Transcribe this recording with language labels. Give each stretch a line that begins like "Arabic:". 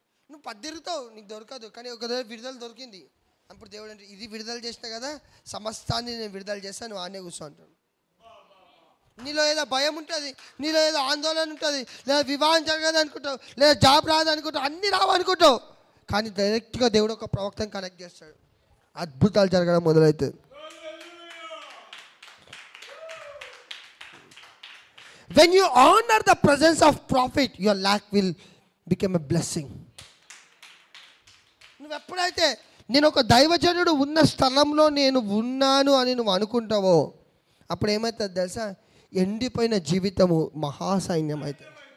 Telugu: నువ్వు పద్దిరుగుతావు, నీకు దొరకదు. కానీ ఒక విడుదల దొరికింది అప్పుడు దేవుడు అంటే ఇది విడుదల చేసినా కదా, సమస్తాన్ని నేను విడుదల చేస్తాను, నువ్వు ఆనే కూర్చో అంటాడు. నీలో ఏదో భయం ఉంటుంది, నీలో ఏదో ఆందోళన ఉంటుంది, లేదా వివాహం జరగదు అనుకుంటావు, లేదా జాబ్ రాదు అనుకుంటావు, అన్నీ రావనుకుంటావు. కానీ డైరెక్ట్గా దేవుడు ఒక ప్రవక్తను కనెక్ట్ చేస్తాడు, అద్భుతాలు జరగడం మొదలవుతుంది.
English: When you honor the presence of prophet, your lack will become a blessing.
Telugu: నువ్వు ఎప్పుడైతే నేను ఒక దైవజనుడు ఉన్న స్థలంలో నేను ఉన్నాను అని నువ్వు అనుకుంటావో అప్పుడు ఏమవుతుంది తెలుసా? ఎండిపోయిన జీవితము మహాసైన్యం అవుతుంది.